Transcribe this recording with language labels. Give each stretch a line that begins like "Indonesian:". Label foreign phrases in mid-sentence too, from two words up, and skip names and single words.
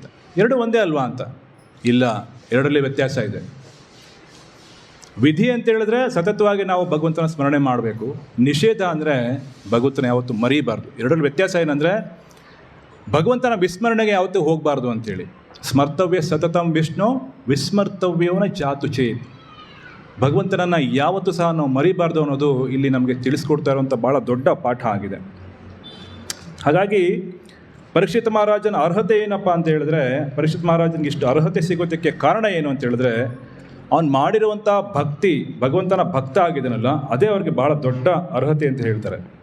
Kannada: ಎರಡು ಒಂದೇ ಅಲ್ವಾ ಅಂತ? ಇಲ್ಲ, ಎರಡರಲ್ಲಿ ವ್ಯತ್ಯಾಸ ಇದೆ. ವಿಧಿ ಅಂತ ಹೇಳಿದ್ರೆ ಸತತವಾಗಿ ನಾವು ಭಗವಂತನ ಸ್ಮರಣೆ ಮಾಡಬೇಕು. ನಿಷೇಧ ಅಂದರೆ ಭಗವಂತನ ಯಾವತ್ತೂ ಮರೀಬಾರ್ದು. ಎರಡರಲ್ಲಿ ವ್ಯತ್ಯಾಸ ಏನಂದರೆ, ಭಗವಂತನ ವಿಸ್ಮರಣೆಗೆ ಯಾವತ್ತೂ ಹೋಗಬಾರ್ದು ಅಂಥೇಳಿ.
Sanskrit: ಸ್ಮರ್ತವ್ಯ ಸತತಂ ವಿಷ್ಣು ವಿಸ್ಮರ್ತವ್ಯವನ ಜಾತು ಚೇತ್.
Kannada: ಭಗವಂತನನ್ನು ಯಾವತ್ತೂ ಸಹ ನಾವು ಮರಿಬಾರ್ದು ಅನ್ನೋದು ಇಲ್ಲಿ ನಮಗೆ ತಿಳಿಸ್ಕೊಡ್ತಾ ಇರುವಂಥ ಭಾಳ ದೊಡ್ಡ ಪಾಠ ಆಗಿದೆ. ಹಾಗಾಗಿ ಪರೀಕ್ಷಿತ್ ಮಹಾರಾಜನ ಅರ್ಹತೆ ಏನಪ್ಪ ಅಂತ ಹೇಳಿದ್ರೆ, ಪರೀಕ್ಷಿತ್ ಮಹಾರಾಜನಿಗೆ ಇಷ್ಟು ಅರ್ಹತೆ ಸಿಗೋದಕ್ಕೆ ಕಾರಣ ಏನು ಅಂತ ಹೇಳಿದ್ರೆ, ಅವನು ಮಾಡಿರುವಂಥ ಭಕ್ತಿ, ಭಗವಂತನ ಭಕ್ತ ಆಗಿದ್ದಾನಲ್ಲ, ಅದೇ ಅವ್ರಿಗೆ ಭಾಳ ದೊಡ್ಡ ಅರ್ಹತೆ ಅಂತ ಹೇಳ್ತಾರೆ.